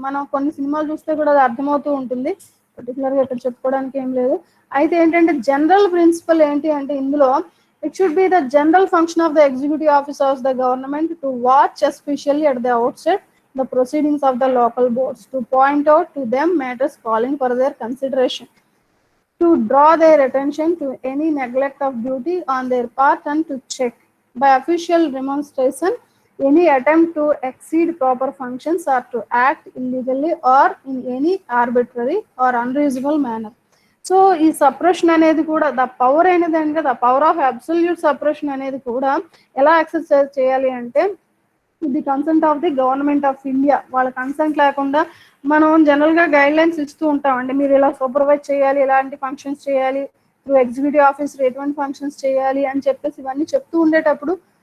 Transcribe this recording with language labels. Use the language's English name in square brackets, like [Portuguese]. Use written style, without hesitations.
[Telugu] మనం కొన్ని సినిమాలు చూస్తే కూడా అది అర్థమవుతూ ఉంటుంది, పర్టికులర్ గా ఇక్కడ చెప్పుకోవడానికి ఏం లేదు. అయితే ఏంటంటే జనరల్ ప్రిన్సిపల్ ఏంటి అంటే ఇందులో [English] it should be the general function of the executive officer of the government to watch especially at the outset the proceedings of the local boards, to point out to them matters calling for their consideration, to draw their attention to any neglect of duty on their part, and to check by official remonstration any attempt to exceed proper functions or to act illegally or in any arbitrary or unreasonable manner. So ఈ suppression అనేది కూడా the power అనేది అంటే the power of absolute suppression అనేది కూడా [Telugu] ఎలా exercise చేయాలి అంటే [English] The consent of the government of India. [Telugu] వాళ్ళ కన్సెంట్ లేకుండా మనం జనరల్ గా గైడ్ లైన్స్ ఇస్తూ ఉంటామండి. మీరు ఇలా సూపర్వైజ్ చేయాలి, ఇలాంటి ఫంక్షన్స్ చేయాలి, ఎగ్జిక్యూటివ్ ఆఫీసర్ ఎటువంటి ఫంక్షన్స్ చేయాలి అని చెప్పేసి ఇవన్నీ చెప్తూ ఉండేటప్పుడు